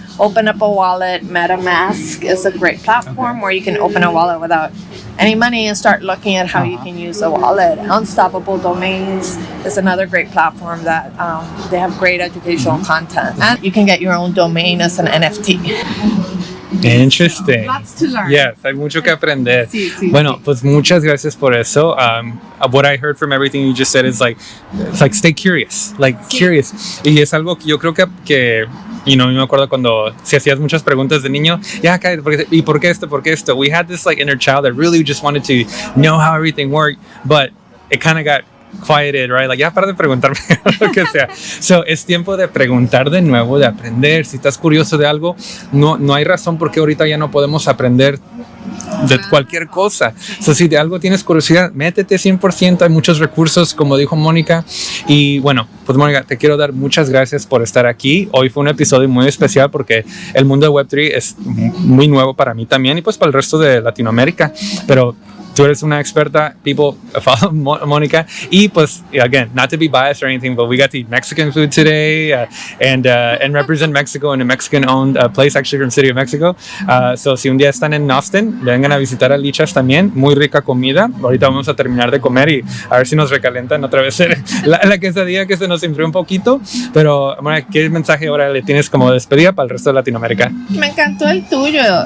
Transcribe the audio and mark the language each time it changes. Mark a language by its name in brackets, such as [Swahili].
[English] Open up a wallet. MetaMask is a great platform where you can open a wallet without any money and start looking at how you can use a wallet. Unstoppable Domains is another great platform that they have great educational content. And you can get your own domain as an NFT. Interesting. Lots to learn. [Spanish] Yes, hay mucho que aprender. Sí. Bueno, pues muchas gracias por eso. [English] What I heard from everything you just said is it's like stay curious, curious. [Spanish] Y es algo que yo creo que me acuerdo cuando si hacías muchas preguntas de niño, ¿y por qué esto? [English] We had this inner child that really just wanted to know how everything worked, but it kind of got quieted, right? [Spanish] Ya para de preguntarme lo que sea. So, es tiempo de preguntar de nuevo, de aprender. Si estás curioso de algo, no hay razón por qué ahorita ya no podemos aprender de cualquier cosa. So, si de algo tienes curiosidad, métete 100%. Hay muchos recursos, como dijo Mónica. Y bueno, pues Mónica, te quiero dar muchas gracias por estar aquí. Hoy fue un episodio muy especial porque el mundo de Web3 es muy nuevo para mí también y pues para el resto de Latinoamérica. Pero tú eres una experta. [English] People follow Mónica. [Spanish] Y pues, [English] again, not to be biased or anything, but we got to eat Mexican food today and represent Mexico in a Mexican-owned place, actually from City of Mexico. [Spanish] So, si un día están en Austin, vengan a visitar a Lichas también. Muy rica comida. Ahorita vamos a terminar de comer y a ver si nos recalentan otra vez la quesadilla que se nos enfrió un poquito. Pero, Mónica, ¿qué mensaje ahora le tienes como despedida para el resto de Latinoamérica? Me encantó el tuyo.